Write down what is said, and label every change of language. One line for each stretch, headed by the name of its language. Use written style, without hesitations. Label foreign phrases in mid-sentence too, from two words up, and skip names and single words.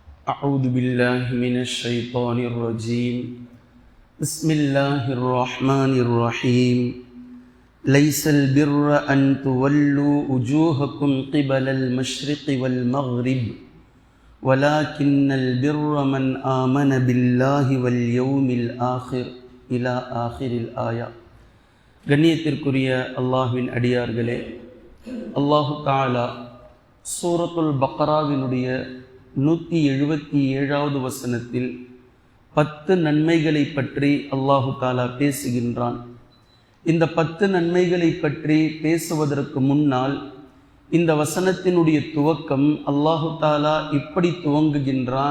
Arabic: أعوذ بالله من الشيطان الرجيم بسم الله الرحمن الرحيم ليس البر أن تولوا وجوهكم قبل المشرق والمغرب ولكن البر من آمن بالله واليوم الآخر إلى آخر الآية.
Tamil: கண்ணியத்திற்குரிய அல்லாஹ்வின் அடியார்களே, அல்லாஹு தஆலா சூரத்துல் பக்ராவினுடைய 177வது வசனத்தில் 10 நன்மைகளை பற்றி அல்லாஹு தஆலா பேசுகின்றான். இந்த 10 நன்மைகளை பற்றி பேசுவதற்கு முன்னால் இந்த வசனத்தினுடைய துவக்கம் அல்லாஹு தஆலா இப்படி துவங்குகின்றான்.